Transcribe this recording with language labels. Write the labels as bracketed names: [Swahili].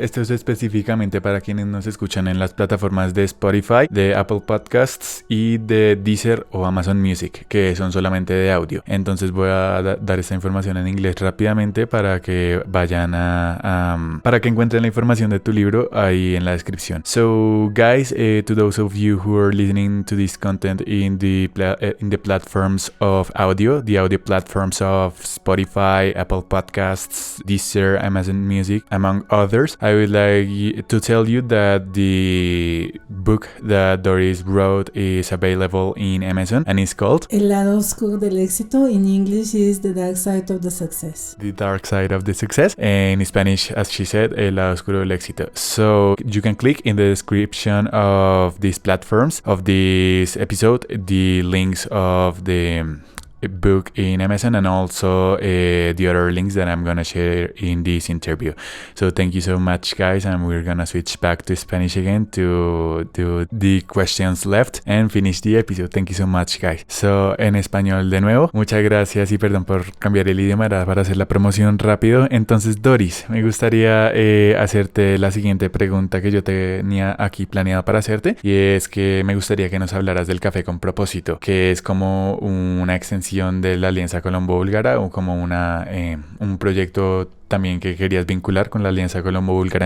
[Spanish] Esto es específicamente para quienes nos escuchan en las plataformas de Spotify, de Apple Podcasts y de Deezer o Amazon Music, que son solamente de audio. Entonces voy a dar esta información en inglés rápidamente para que vayan para que encuentren la información de tu libro ahí en la descripción. [English] So, guys, to those of you who are listening to this content in the platform of audio, the audio platforms of Spotify, Apple Podcasts, Deezer, Amazon Music, among others, I would like to tell you that the book that Doris wrote is available in Amazon and is called [Spanish] El lado oscuro del éxito. [English] In English is The Dark Side of the Success. The Dark Side of the Success. And in Spanish, as she said, El lado oscuro del éxito. So you can click in the description of these platforms of this episode the links of the book in Amazon and also the other links that I'm gonna share in this interview. So thank you so much, guys, and we're gonna switch back to Spanish again to do the questions left and finish the episode. Thank you so much, guys. [Spanish] So en español de nuevo, muchas gracias y perdón por cambiar el idioma, era para hacer la promoción rápido. Entonces, Doris, me gustaría hacerte la siguiente pregunta que yo tenía aquí planeada para hacerte, y es que me gustaría que nos hablaras del café con propósito, que es como una extensión de la Alianza Colombo-Búlgara o como un proyecto también que querías vincular con la Alianza Colombo-Búlgara.